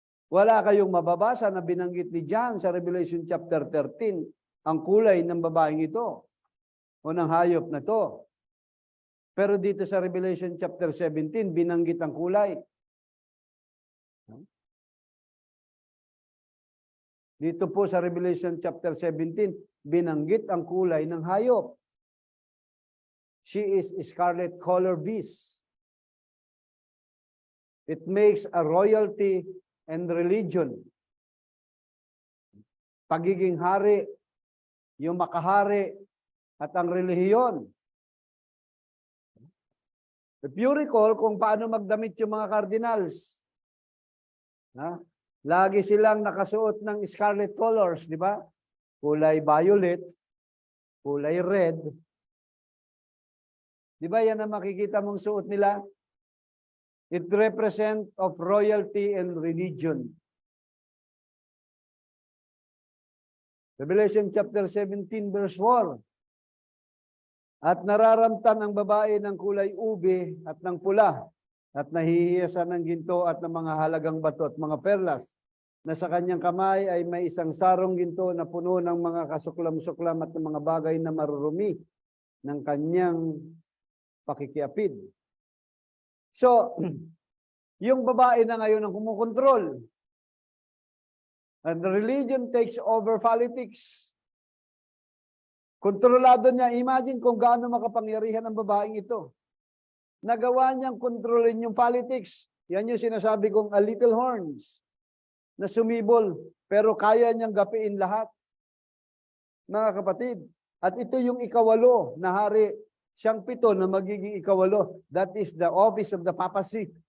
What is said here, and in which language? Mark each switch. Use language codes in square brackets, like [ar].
[tl] Wala kayong mababasa na binanggit ni Jan sa Revelation chapter 13 ang kulay ng babaeng ito o ng hayop na to. Pero dito sa Revelation chapter 17, binanggit ang kulay. Dito po sa Revelation chapter 17, binanggit ang kulay ng hayop. [en] She is scarlet color beast. It makes a royalty and religion. [tl] Pagiging hari, yung makahari, at ang relihiyon. [en] If you recall [tl] kung paano magdamit yung mga cardinals, lagi silang nakasuot ng [en] scarlet colors, [tl] di ba? Kulay violet, kulay red. Di ba yan ang makikita mong suot nila? [en] It represents of royalty and religion. Revelation chapter 17 verse 4. [tl] At nararamtan ang babae ng kulay ube at ng pula at nahihiyasan ng ginto at ng mga halagang bato at mga perlas na sa kanyang kamay ay may isang sarong ginto na puno ng mga kasuklam-suklam at ng mga bagay na marurumi ng kanyang pakikiapid. So, yung babae na ngayon ang kumukontrol. [en] And the religion takes over politics. [tl] Kontrolado niya. Imagine kung gaano makapangyarihan ang babaeng ito. Nagawa niyang kontrolin yung politics. Yan yung sinasabi kong [en] a little horns [tl] na sumibol, pero kaya niyang gapiin lahat. Mga kapatid, at ito yung ikawalo na hari, siyang pito na magiging ikawalo. [en] That is the office of the papacy.